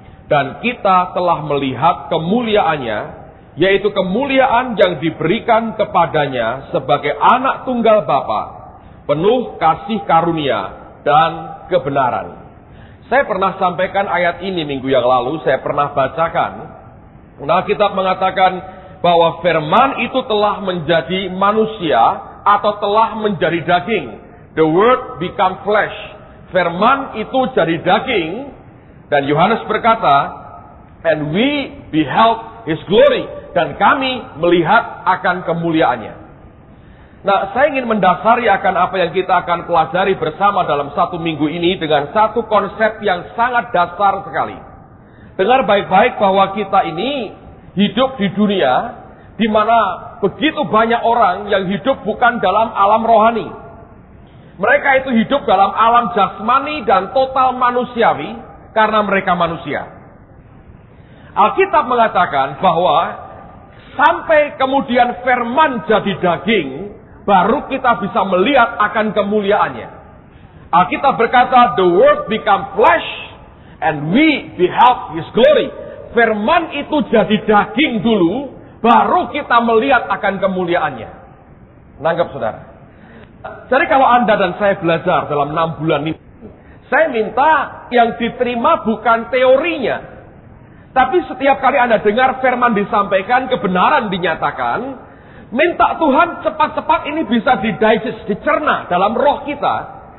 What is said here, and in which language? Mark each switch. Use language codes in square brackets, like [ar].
[id] Dan kita telah melihat kemuliaannya, yaitu kemuliaan yang diberikan kepadanya sebagai anak tunggal Bapa, penuh kasih karunia dan kebenaran. Saya pernah sampaikan ayat ini minggu yang lalu, saya pernah bacakan. Alkitab mengatakan bahwa firman itu telah menjadi manusia atau telah menjadi daging. [en] The word become flesh. [id] Firman itu jadi daging. Dan Yohanes berkata, [en] and we beheld his glory. [id] Dan kami melihat akan kemuliaannya. Nah, saya ingin mendasari akan apa yang kita akan pelajari bersama dalam satu minggu ini dengan satu konsep yang sangat dasar sekali. Dengar baik-baik bahwa kita ini hidup di dunia di mana begitu banyak orang yang hidup bukan dalam alam rohani. Mereka itu hidup dalam alam jasmani dan total manusiawi. Karena mereka manusia. Alkitab mengatakan bahwa sampai kemudian firman jadi daging, baru kita bisa melihat akan kemuliaannya. Alkitab berkata, [en] the word become flesh, and we beheld his glory. [id] Firman itu jadi daging dulu, baru kita melihat akan kemuliaannya. Nangkep saudara? Jadi kalau Anda dan saya belajar dalam 6 bulan ini, saya minta yang diterima bukan teorinya. Tapi setiap kali Anda dengar firman disampaikan, kebenaran dinyatakan, minta Tuhan cepat-cepat ini bisa didigest, dicerna dalam roh kita.